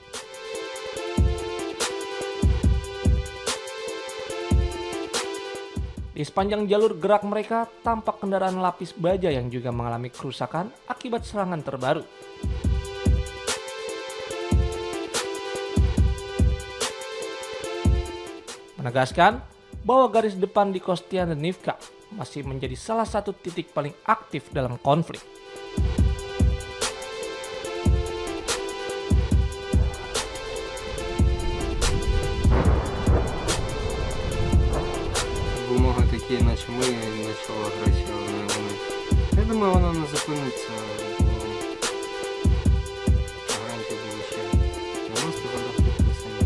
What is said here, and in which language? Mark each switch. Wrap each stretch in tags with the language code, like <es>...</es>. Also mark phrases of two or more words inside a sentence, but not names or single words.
<id>Di sepanjang jalur gerak mereka, tampak kendaraan lapis baja yang juga mengalami kerusakan akibat serangan terbaru. Menegaskan bahwa garis depan di Kostiantynivka masih menjadi salah satu titik paling aktif dalam konflik.</id> <uk>Вимоги такі, наче ми почали агресію на вони. Я думаю, вона не зупиниться, бо гарантії були ще в 90-х годах підписані.</uk>